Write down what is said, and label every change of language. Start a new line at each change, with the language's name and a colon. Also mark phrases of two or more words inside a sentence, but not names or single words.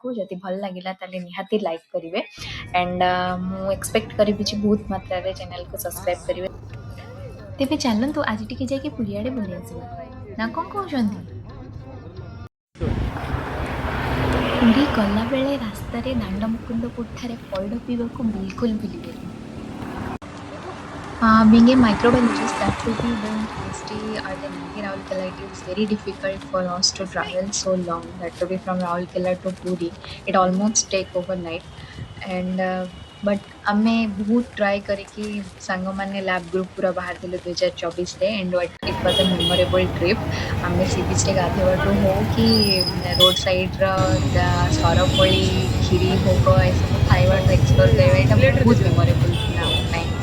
Odia: ଯଦି ଭଲ ଲାଗିଲା ତାହେଲେ ନିହାତି ଲାଇକ୍ କରିବେ ଆଣ୍ଡ ମୁଁ ଏକ୍ସପେକ୍ଟ କରିବି ଯେ ବହୁତ ମାତ୍ରାରେ ଚ୍ୟାନେଲକୁ ସବସ୍କ୍ରାଇବ୍ କରିବେ। ତେବେ ଚାଲନ୍ତୁ ଆଜି ଟିକେ ଯାଇକି ପୁରୀ ଆଡ଼େ ବୁଲି ଆସିବା, ନା କ'ଣ କହୁଛନ୍ତି? ପୁରୀ ଗଲାବେଳେ ରାସ୍ତାରେ ଦାଣ୍ଡମୁକୁନ୍ଦପୁରଠାରେ ପଇଡ଼ ପିଇବାକୁ ବିଲକୁଲ ଭୁଲିବେନି।
English: Being a microbiologist, that too be doing PhD at NIT Raulkela, it is very difficult for us to travel so long. That to be from Raulkela to Puri, it almost take overnight. And but
Odia: ଆମେ ବହୁତ ଟ୍ରାଏ କରିକି ସାଙ୍ଗମାନେ
English: lab group
Odia: ପୁରା ବାହାରିଥିଲୁ 2024ରେ
English: and it was a memorable trip.
Odia: ଆମେ
English: sea beach
Odia: ଗାଧୋଇବାଠୁ ହଉ କି
English: road side
Odia: ସରପଳି, କ୍ଷୀରି ଭୋଗ ଏସବୁ ଖାଇବାଠୁ ଏକ୍ସପ୍ଲୋର୍ କରିବା, ଏଇଟା ବହୁତ ମେମୋରେବଲ୍ ଥିଲା ଆମ ପାଇଁ।